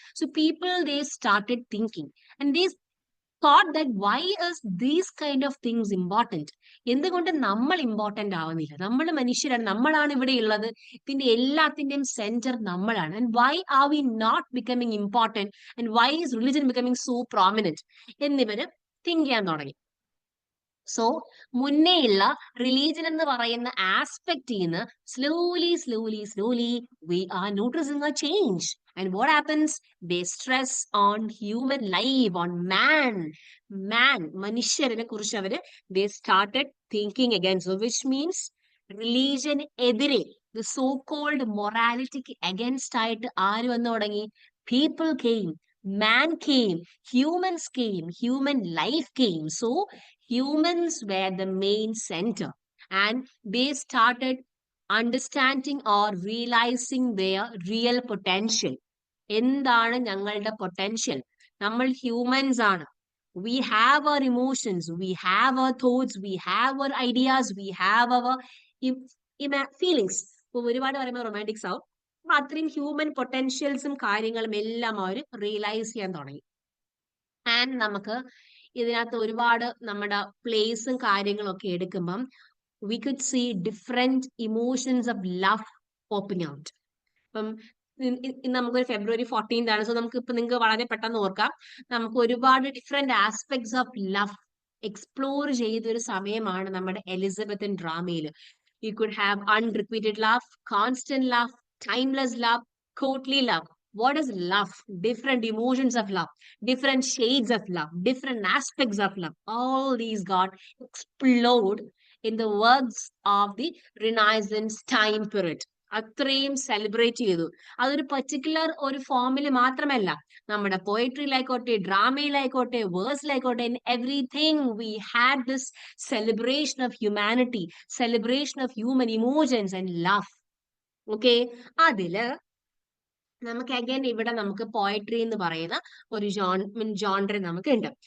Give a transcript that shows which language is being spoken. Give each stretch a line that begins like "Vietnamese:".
English: So people they started thinking and they thought that why is these kind of things important?
Malayalam: എന്തുകൊണ്ട് നമ്മൾ important ആവുന്നില്ല? നമ്മൾ മനുഷ്യരാണ്, നമ്മളാണ് ഇവിടെ ഉള്ളത്, ഇതിന്റെ എല്ലാത്തിന്റെയും സെന്റർ നമ്മളാണ്.
English: and why are we not becoming important and why is religion becoming so prominent
Malayalam: എന്നിവര് തിങ്ക് ചെയ്യാൻ തുടങ്ങി.
English: so
Malayalam: മുന്നേയുള്ള റിലീജിയൻ എന്ന് പറയുന്ന ആസ്പെക്റ്റിൽ നിന്ന്
English: slowly we are noticing a change. And what happens? They stress on human life, on man.
Malayalam: മനുഷ്യരെ കുറിച്ച് അവര്
English: they started thinking again. So which means religion എതിരെ, the so-called morality against
Malayalam: ആയിട്ട് ആര് വന്നു തുടങ്ങി?
English: People came, man came, humans came, human life came. So humans were the main center and they started understanding or realizing their real potential.
Malayalam: എന്താണ് ഞങ്ങളുടെ potential? നമ്മൾ humans ആണ്.
English: We have our emotions, we have our thoughts, we have our ideas, we have our feelings.
Malayalam: ഇപ്പൊ ഒരുപാട് പറയുമ്പോൾ romantics ആവും. അപ്പൊ അത്രയും ഹ്യൂമൻ പൊട്ടൻഷ്യൽസും കാര്യങ്ങളും എല്ലാം അവർ റിയലൈസ് ചെയ്യാൻ തുടങ്ങി. ആൻഡ് നമുക്ക് ഇതിനകത്ത് ഒരുപാട് നമ്മുടെ പ്ലേസും കാര്യങ്ങളും ഒക്കെ എടുക്കുമ്പം
English: we could see different emotions of love popping out.
Malayalam: ഇപ്പം നമുക്കൊരു February 14th ആണ്. സോ നമുക്ക് ഇപ്പൊ നിങ്ങൾക്ക് വളരെ പെട്ടെന്ന് ഓർക്കാം, നമുക്ക് ഒരുപാട് different aspects of love explore ചെയ്തൊരു സമയമാണ് നമ്മുടെ Elizabethan ഡ്രാമയിൽ.
English: You could have unrequited love, constant love, timeless love, courtly love. What is love? Different emotions of love, different shades of love, different aspects of love. All these got explored in the works of the Renaissance time period.
Malayalam: അത്രയും celebrate ചെയ്തു. അതൊരു particular ഒരു ഫോമിൽ മാത്രമല്ല, നമ്മുടെ പോയട്രിയിലായിക്കോട്ടെ, ഡ്രാമയിലായിക്കോട്ടെ, വേഴ്സിലായിക്കോട്ടെ,
English: In everything we had this celebration of humanity, celebration of human emotions and love.
Malayalam: Okay, അതില് നമുക്ക് again ഇവിടെ നമുക്ക് പോയട്രി എന്ന് പറയുന്ന ഒരു ജോൺഡർ നമുക്ക് ഉണ്ട്.